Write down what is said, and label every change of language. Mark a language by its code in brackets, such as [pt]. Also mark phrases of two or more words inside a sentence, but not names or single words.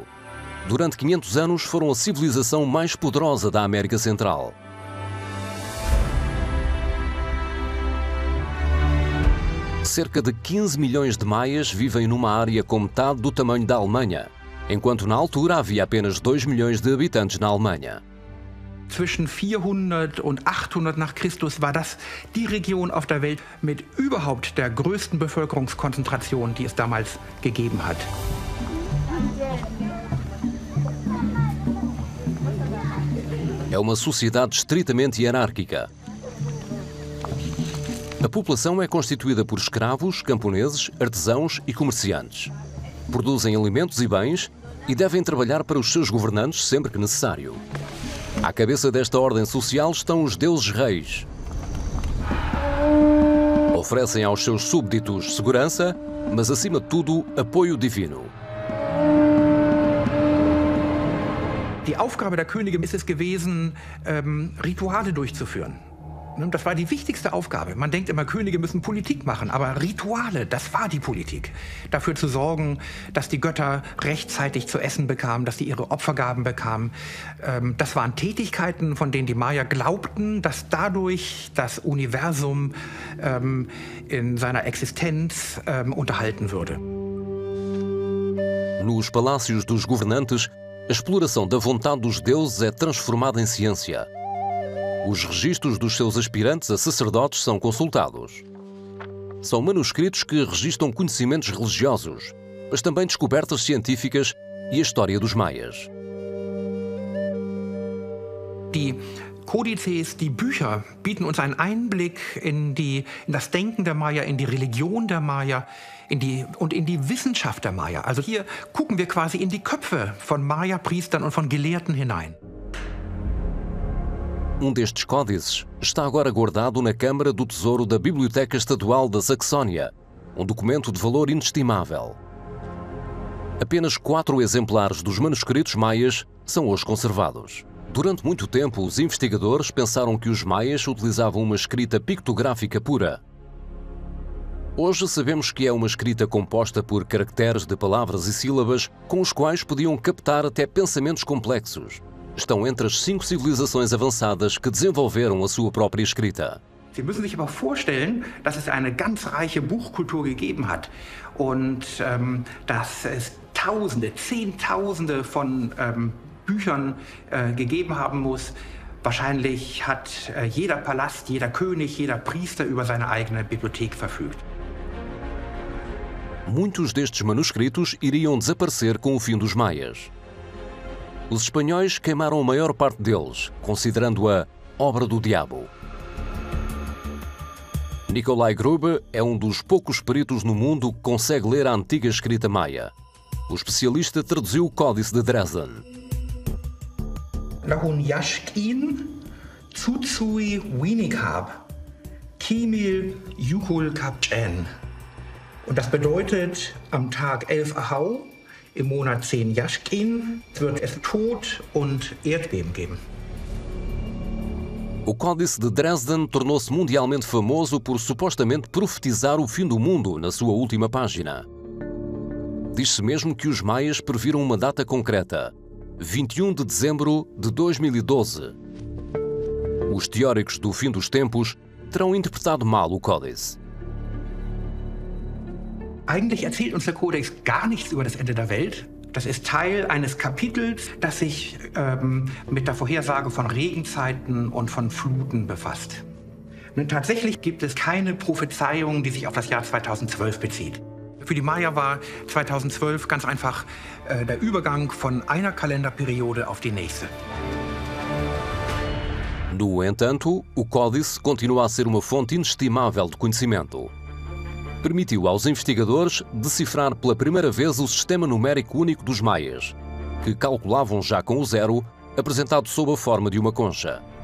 [pt] Durante 500 anos foram a civilização mais poderosa da América Central. Cerca de 15 milhões de maias vivem numa área com metade do tamanho da Alemanha, enquanto na altura havia apenas 2 milhões de habitantes na Alemanha. [de] Zwischen 400 und 800 nach Christus war das die Region auf der Welt mit überhaupt der größten Bevölkerungskonzentration, die es damals gegeben hat. [pt] é uma sociedade estritamente hierárquica. A população é constituída por escravos, camponeses, artesãos e comerciantes. Produzem alimentos e bens e devem trabalhar para os seus governantes sempre que necessário. À cabeça desta ordem social estão os deuses reis. Oferecem aos seus súbditos segurança, mas acima de tudo, apoio divino. [de] Die Aufgabe der Könige ist es gewesen, Rituale durchzuführen. Das war die wichtigste Aufgabe. Man denkt immer, Könige müssen Politik machen, aber Rituale, das war die Politik. Dafür zu sorgen, dass die Götter rechtzeitig zu essen bekamen, dass sie ihre Opfergaben bekamen. Das waren Tätigkeiten, von denen die Maya glaubten, dass dadurch das Universum in seiner Existenz unterhalten würde. [pt] Nos palácios dos governantes, a exploração da vontade dos deuses é transformada em ciência. Os registros dos seus aspirantes a sacerdotes são consultados. São manuscritos que registram conhecimentos religiosos, mas também descobertas científicas e a história dos maias. [de] Die Kodizes, die Bücher bieten uns einen Einblick in das Denken der Maya, in die Religion der Maya und in die Wissenschaft der Maya. Also hier gucken wir quasi in die Köpfe von Maya-Priestern und von Gelehrten hinein. [pt] Destes códices está agora guardado na Câmara do Tesouro da Biblioteca Estadual da Saxónia, documento de valor inestimável. Apenas 4 exemplares dos manuscritos maias são hoje conservados. Durante muito tempo, os investigadores pensaram que os maias utilizavam uma escrita pictográfica pura. Hoje sabemos que é uma escrita composta por caracteres de palavras e sílabas com os quais podiam captar até pensamentos complexos. Estão entre as 5 civilizações avançadas que desenvolveram a sua própria escrita. [de] Sie müssen sich aber vorstellen, dass es eine ganz reiche Buchkultur gegeben hat und dass es Tausende, Zehntausende von Büchern gegeben haben muss. Wahrscheinlich hat jeder Palast, jeder König, jeder Priester über seine eigene Bibliothek verfügt. [pt] Muitos destes manuscritos iriam desaparecer com o fim dos maias. Os espanhóis queimaram a maior parte deles, considerando-a obra do diabo. Nikolai Grube é um dos poucos peritos no mundo que consegue ler a antiga escrita maia. O especialista traduziu o Códice de Dresden. [yua] Nahun Yashkin, Tsutsui Winikhab, Kimil Yukul Kapchen. [de] Und das bedeutet, am Tag 11 Ahau, im Monat 10 Yashkin, wird es Tod und Erdbeben geben. [pt] O Códice de Dresden tornou-se mundialmente famoso por supostamente profetizar o fim do mundo na sua última página. Diz-se mesmo que os maias previram uma data concreta, 21 de dezembro de 2012. Os teóricos do fim dos tempos terão interpretado mal o Códice. [de] Eigentlich erzählt uns der Kodex gar nichts über das Ende der Welt. Das ist Teil eines Kapitels, das sich mit der Vorhersage von Regenzeiten und von Fluten befasst. Nun, tatsächlich gibt es keine Prophezeiung, die sich auf das Jahr 2012 bezieht. Für die Maya war 2012 ganz einfach der Übergang von einer Kalenderperiode auf die nächste. [pt] No entanto, o Códice continua a ser uma fonte inestimável de conhecimento. Permitiu aos investigadores decifrar pela primeira vez o sistema numérico único dos maias, que calculavam já com o zero, apresentado sob a forma de uma concha.